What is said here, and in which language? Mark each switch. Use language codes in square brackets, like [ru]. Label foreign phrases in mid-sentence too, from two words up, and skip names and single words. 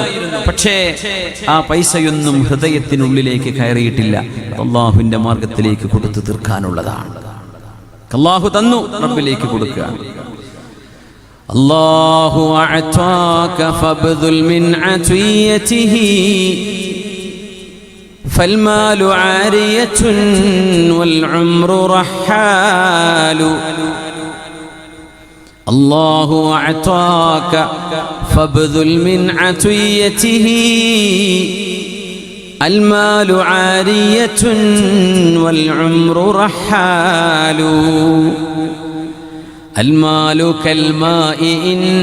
[ml] പക്ഷേ ആ പൈസയൊന്നും ഹൃദയത്തിനുള്ളിലേക്ക് കയറിയിട്ടില്ല. അല്ലാഹുവിന്റെ മാർഗത്തിലേക്ക് കൊടുത്തു തീർക്കാനുള്ളതാണ്. അല്ലാഹു തന്നു, റബ്ബിലേക്ക് കൊടുക്കുക. [ar] الله أعطاك فابذل من عطيته فالمال عارية والعمر رحال الله أعطاك فابذل من عطيته المال عارية والعمر رحال المال كالماء إن